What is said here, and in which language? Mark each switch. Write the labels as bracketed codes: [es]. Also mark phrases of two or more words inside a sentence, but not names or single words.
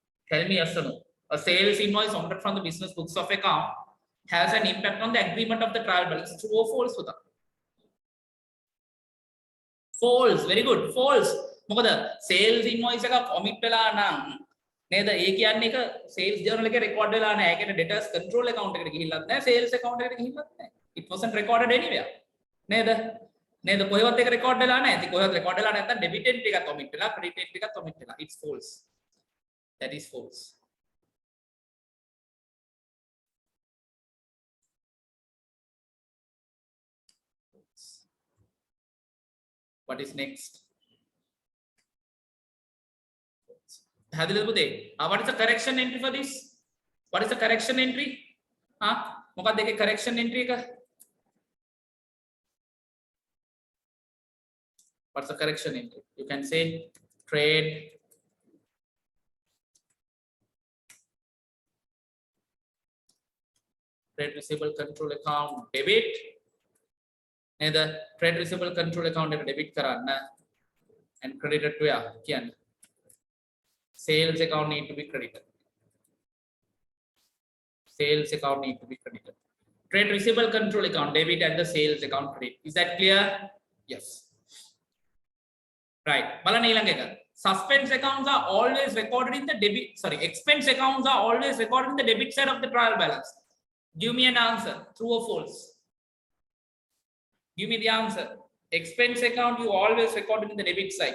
[en] Tell me yes or no. A sales invoice omitted from the business books of account has an impact on the agreement of the trial balance. True or false? False. Very good. False. [si] මොකද [en] sales invoice [si] එක commit වෙලා නම් නේද? ඒ කියන්නේ එක [en] sales journal [si] එකේ record වෙලා නැහැ. ඒ කියන්නේ [en] debtors control account [si] එකට ගිහිල්ලත් නැහැ, [en] sales account [si] එකට ගිහිල්ලත් නැහැ. [en] It wasn't recorded anywhere. [si] නේද? නේද? කොහෙවත් එක record වෙලා නැහැ. ඉතින් කොහෙවත් record වෙලා නැත්නම් [en] debit entry [si] එකක් commit වෙලා, [en] credit entry [si] එකක් commit වෙලා. [en] It's false. That is false. What is next? What is the correction entry for this? What is the correction entry? [si] මොකක්ද ඒකේ [en] correction entry [si] එක? [en] What's the correction entry? You can say trade receivable control account debit. Neither trade receivable control account [si] එක debit කරන්න [en] and credited to කියන්නේ sales account need to be credited. Sales account need to be credited. Trade receivable control account debit and the sales account credit. Is that clear? Yes. Right. [si] බලන්න ඊළඟ එක. [en] Suspense accounts are always recorded in the debit. Sorry, expense accounts are always recorded in the debit side of the trial balance. Give me an answer. True or false? Give me the answer. Expense account you always record it in the debit side.